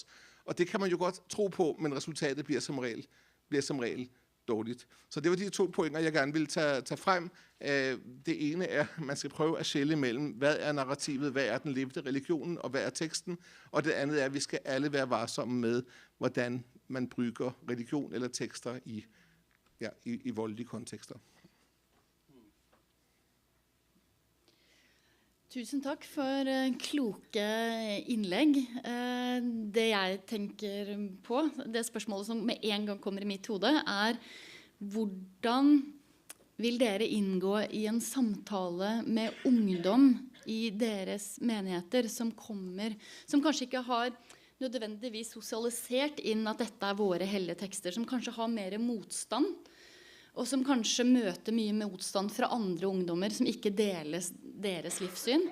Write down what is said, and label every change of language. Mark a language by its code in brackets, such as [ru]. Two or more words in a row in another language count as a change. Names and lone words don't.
[da] Og det kan man jo godt tro på, men resultatet bliver som regel dårligt. Så det var de 2 pointer, jeg gerne ville tage frem. Det ene er, at man skal prøve at skelne mellem, hvad er narrativet, hvad er den levende religionen, og hvad er teksten. Og det andet er, at vi skal alle være varsomme med, hvordan man bruger religion eller tekster i voldelige kontekster. [no] Tusen takk for kloke innlegg. Det jeg tenker på, det spørsmålet som med en gang kommer i mitt hode, hvordan vil dere inngå i en samtale med ungdom i deres menigheter som kanskje ikke har nødvendigvis sosialisert inn at dette våre hellige tekster, som kanskje har mer motstand, og som kanskje møter mye motstand fra andre ungdommer som ikke deles deres livssyn.